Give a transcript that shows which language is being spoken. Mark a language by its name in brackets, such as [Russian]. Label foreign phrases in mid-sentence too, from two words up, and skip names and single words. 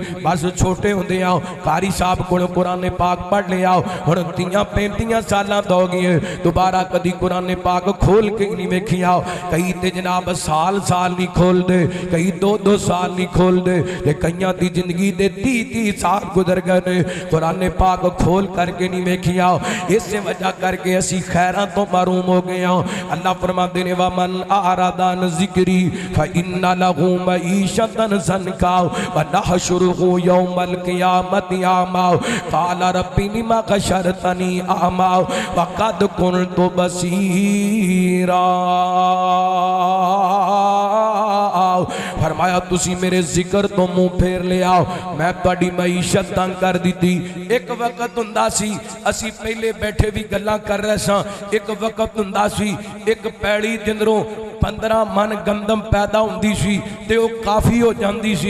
[Punjabi] بس چھوٹے ہوندے آؤ قاری صاحب کو قرآن پاک پڑھ لیا، ہن 30-35 سال تو ہو گئے دوبارہ کدی قرآن پاک کھول کے نہیں ویکھی آؤ. کئی تو جناب سال نہیں کھولتے، کئی 2-2 سال نہیں کھولتے، کئیاں دی زندگی دے 30-30 سال گزر گئے نے قرآن پاک کھول کرکے نہیں ویکھی آؤ. اس وجہ کرکے اسی خیراں تو محروم ہو گئے آؤ. [Arabic] अल्लाह फरमाते ने ومن أعرض عن ذكري فإن له معيشة ضنكا ونحشره يوم القيامة أعمى قال رب لم حشرتني أعمى وقد كنت بصيرا. [Punjabi] فرمایا تسی میرے ذکر تو منہ پھیر لے آؤ، میں تہاڈی معیشت تنگ کر دی. ایک وقت ہوندا سی اسی پہلے بیٹھے بھی گلاں کر رہے ساں، ایک وقت ہوندا سی ایک پیڑی جندروں 15 من گندم پیدا ہوندی سی تے وہ کافی ہو جاتی سی.